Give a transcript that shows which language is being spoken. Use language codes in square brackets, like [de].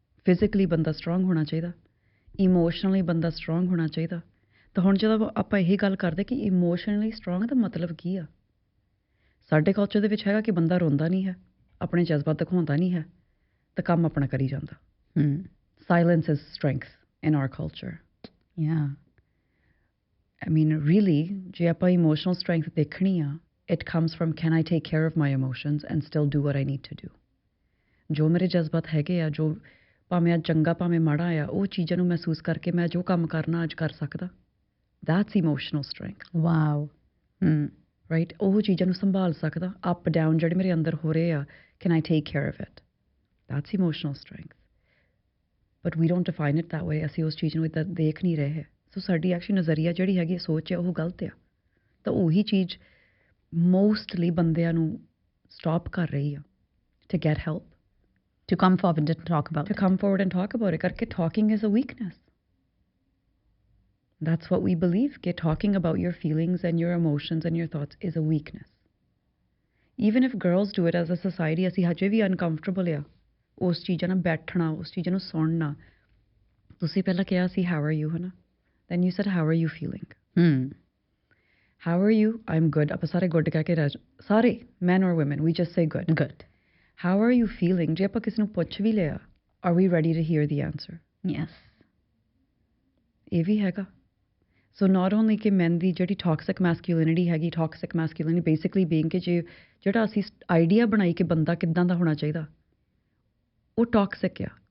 [pa] Physically ਬੰਦਾ strong ਹੋਣਾ ਚਾਹੀਦਾ, ਇਮੋਸ਼ਨਲੀ ਬੰਦਾ ਸਟਰੋਂਗ ਹੋਣਾ ਚਾਹੀਦਾ। ਤਾਂ ਹੁਣ ਜਦੋਂ ਆਪਾਂ ਇਹੀ ਗੱਲ ਕਰਦੇ ਕਿ ਇਮੋਸ਼ਨਲੀ ਸਟਰੋਂਗ ਦਾ ਮਤਲਬ ਕੀ ਆ, ਸਾਡੇ ਕਲਚਰ ਦੇ ਵਿੱਚ ਹੈਗਾ ਕਿ ਬੰਦਾ ਰੋਂਦਾ ਨਹੀਂ ਹੈ, ਆਪਣੇ ਜਜ਼ਬਾਤ ਦਿਖਾਉਂਦਾ ਨਹੀਂ ਹੈ, ਤਾਂ ਕੰਮ ਆਪਣਾ ਕਰੀ ਜਾਂਦਾ। [en] Silence is strength in our culture. I mean really [pa] ਜੇ ਆਪਾਂ ਇਮੋਸ਼ਨਲ ਸਟਰੈਂਥ ਦੇਖਣੀ ਆ, [en] it comes from can I take care of my emotions and still do what I need to do. [pa] ਜੋ ਮੇਰੇ ਜਜ਼ਬਾਤ ਹੈਗੇ ਆ, ਜੋ ਭਾਵੇਂ ਅੱਜ ਚੰਗਾ ਭਾਵੇਂ ਮਾੜਾ ਆ, ਉਹ ਚੀਜ਼ਾਂ ਨੂੰ ਮਹਿਸੂਸ ਕਰਕੇ ਮੈਂ ਜੋ ਕੰਮ ਕਰਨਾ ਅੱਜ ਕਰ ਸਕਦਾ, [en] that's emotional strength. Wow. [pa] Right, ਉਹ ਚੀਜ਼ਾਂ ਨੂੰ ਸੰਭਾਲ ਸਕਦਾ, ਅਪ ਡਾਊਨ ਜਿਹੜੇ ਮੇਰੇ ਅੰਦਰ ਹੋ ਰਹੇ ਆ, [en] Can I take care of it, that's emotional strength. But we don't define it that way, [pa] ਅਸੀਂ ਉਸ ਚੀਜ਼ ਨੂੰ ਇੱਦਾਂ ਦੇਖ ਨਹੀਂ ਰਹੇ। ਸੋ ਸਾਡੀ ਐਕਚੁਅਲੀ ਨਜ਼ਰੀਆ ਜਿਹੜੀ ਹੈਗੀ ਸੋਚ ਹੈ ਉਹ ਗਲਤ ਆ, ਤਾਂ ਉਹੀ ਚੀਜ਼ ਮੋਸਟਲੀ ਬੰਦਿਆਂ ਨੂੰ ਸਟਾਪ ਕਰ ਰਹੀ ਆ [en] to get help, to come forward and talk about to come forward and talk about it, karke talking is a weakness. That's what we believe, ke talking about your feelings and your emotions and your thoughts is a weakness. Even if girls do it as a society, [pa] ਅਸੀਂ ਹਜੇ ਵੀ uncomfortable ਆ ਉਸ ਚੀਜ਼ਾਂ ਨਾਲ ਬੈਠਣਾ, ਉਸ ਚੀਜ਼ਾਂ ਨੂੰ ਸੁਣਨਾ। ਤੁਸੀਂ ਪਹਿਲਾਂ ਕਿਹਾ ਸੀ [en] how are you, ਹਨਾ, then you said how are you feeling? How are you? I'm good. [pa] ਆਪਾਂ ਸਾਰੇ good ਕਹਿ ਕੇ ਸਾਰੇ [en] men or women, we just say good. Good. How are you feeling? [pa] ਜੇ ਆਪਾਂ ਕਿਸੇ ਨੂੰ ਪੁੱਛ ਵੀ ਲਿਆ, [en] are we ready to hear the answer? Yes. [pa] ਇਹ ਵੀ ਹੈਗਾ। ਸੋ ਨਾਟ ਓਨਲੀ ਕਿ men ਦੀ ਜਿਹੜੀ ਟੌਕਸਿਕ ਮੈਸਕਿਊਲਿਨਿਟੀ ਹੈਗੀ, ਟੌਕਸਿਕ ਮੈਸਕਿਊਲਿਨਿਟੀ ਬੇਸਿਕਲੀ ਬੀਇੰਗ ਕਿ ਜਿਹੜਾ ਅਸੀਂ ਆਈਡੀਆ ਬਣਾਈ ਕਿ ਬੰਦਾ ਕਿੱਦਾਂ ਦਾ ਹੋਣਾ ਚਾਹੀਦਾ, ਉਹ ਟੌਕਸਿਕ ਆ।